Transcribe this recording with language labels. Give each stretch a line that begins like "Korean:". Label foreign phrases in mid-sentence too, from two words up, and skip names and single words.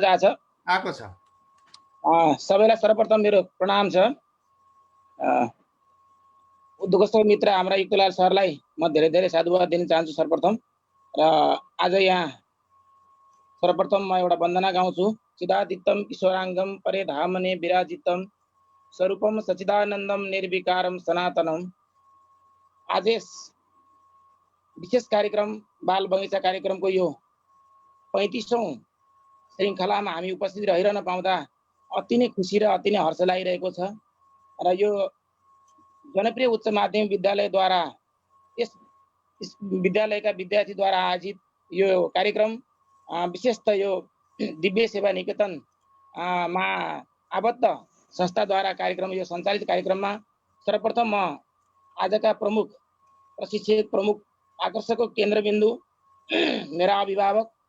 Nepali: आएको छ। सबैलाई सर्वप्रथम मेरो प्रणाम छ। उद्योगस्थ मित्र हाम्रा युक्तलाल सरलाई म धेरै धेरै साधुवाद दिन चाहन्छु सर्वप्रथम। र आज यहाँ सर्वप्रथम म एउटा वन्दना गाउँछु।
Sanskrit: चिदादित्यम ईश्वराङ्गम परेधामने विराजितम स्वरूपम सच्चिदानन्दम निर्विकारम सनातनम।
Nepali: आज विशेष कार्यक्रम बाल बगैँचा कार्यक्रमको यो 35औं श्रृङ्खलामा हामी उपस्थित रहिरहन पाउँदा अति नै खुसी र अति नै हर्ष लागिरहेको छ। र यो जनप्रिय उच्च माध्यमिक विद्यालयद्वारा, यस विद्यालयका विद्यार्थीद्वारा आयोजित यो कार्यक्रम विशेष त यो दिव्य सेवा निकेतन मा आबद्ध संस्थाद्वारा कार्यक्रम, यो सञ्चालित कार्यक्रममा सर्वप्रथम म आजका प्रमुख प्रशिक्षक, प्रमुख आकर्षकको केन्द्रबिन्दु, मेरा अभिभावक,